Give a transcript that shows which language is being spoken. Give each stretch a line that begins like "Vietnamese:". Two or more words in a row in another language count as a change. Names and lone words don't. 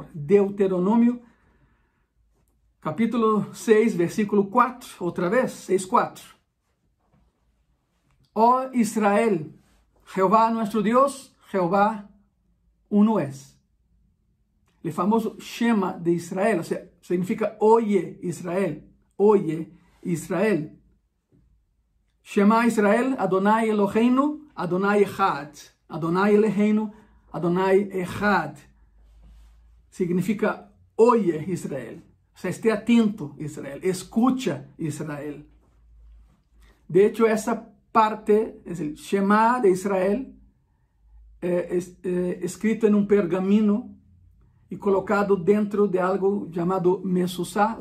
Spanish: Deuteronomio, capítulo 6, versículo 4, otra vez, 6:4. Oh Israel, Jehová nuestro Dios, Jehová uno es. El famoso Shema de Israel, o sea, significa oye Israel, oye Israel.
Hebrew: שמע ישראל אדוני אלוהינו אדוני אחד. אדוני אלוהינו אדוני אחד.
Spanish: Significa oye Israel. O sea, esté atento Israel, escucha Israel. De hecho, esa parte, es el Shema de Israel, escrito en un pergamino y colocado dentro de algo llamado mezuzá.